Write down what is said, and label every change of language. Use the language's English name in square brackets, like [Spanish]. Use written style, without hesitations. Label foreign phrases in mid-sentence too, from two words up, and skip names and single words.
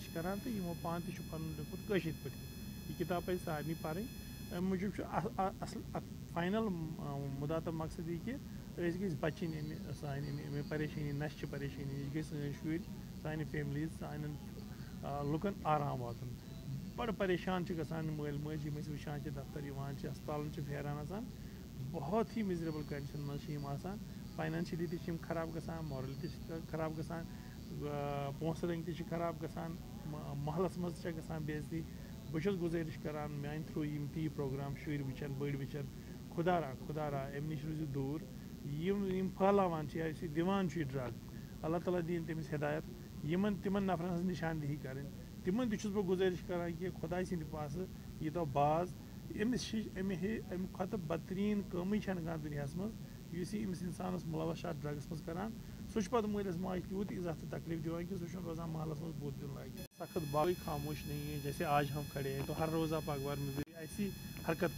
[Kashmiri] چھِ کَران تہٕ یِمو پانہٕ تہِ چھُ پَنُن لیوٗکھمُت کٲشِر پٲٹھۍ یہِ کِتاب پَزِ سارنٕے پَرٕنۍ اَمہِ موٗجوٗب چھُ اَصٕل اَکھ فاینَل مُدا تہٕ مقصد یہِ کہِ أسۍ گٔژھۍ بَچِنۍ اَمہِ سانہِ اَمہِ پریشٲنی نَشچہِ پریشٲنی نِش گٔژھۍ سٲنۍ شُرۍ سانہِ فیملیٖز سانٮ۪ن لُکَن آرام واتُن بَڑٕ پریشان چھِ گژھان مٲلۍ مٲجۍ یِم أسۍ وٕچھان چھِ دفتر یِوان چھِ ہسپتالَن چھِ پھیران آسان [Urdu] بہت ہی [English] miserable condition [Kashmiri] منٛز چھِ یِم آسان فاینانشٔلی تہِ چھِ یِم خراب گژھان مارلی تہِ چھِ خراب گژھان پونٛسہٕ رٔنٛگۍ تہِ چھِ خراب گژھان محلَس منٛز تہِ چھےٚ گژھان بے عزتی بہٕ چھُس گُزٲرِش کَران میٛانہِ تھرٛوٗ یِم تہِ یہِ پرٛوگرام شُرۍ وٕچھَن بٔڑۍ وٕچھَن خۄدا را اَمہِ نِش روٗزِو دوٗر یِم پھٲلاوان چھِ یا یُس یہِ دِوان چھُ یہِ ڈرٛگ اللہ تعالیٰ دِیِن تٔمِس ہدایت یِمَن تِمَن نفرَن ہٕنٛز نِشاندہی کَرٕنۍ تِمَن تہِ چھُس بہٕ گُزٲرِش کَران کہِ خۄداے سٕنٛدِ پاسہٕ ییٖتو باز اَمہِ کھۄتہٕ بدتریٖن کٲمٕے چھَنہٕ کانٛہہ دُنیاہَس منٛز یُس یہِ أمِس اِنسانَس مُلوث چھُ اَتھ ڈرٛگَس منٛز کَران سہ پتہ مٲلِس ماجہِ تیوٗت عزت تہٕ تکلیف دِوان کہ سہ روزان محلس منٛز بُتھ دِیُن لایق. [Urdu] سخت باقی خاموش نہیں ہے, جیسے آج ہم کھڑے ہیں تو ہر روزہ پاک بار میں بھی ایسی حرکت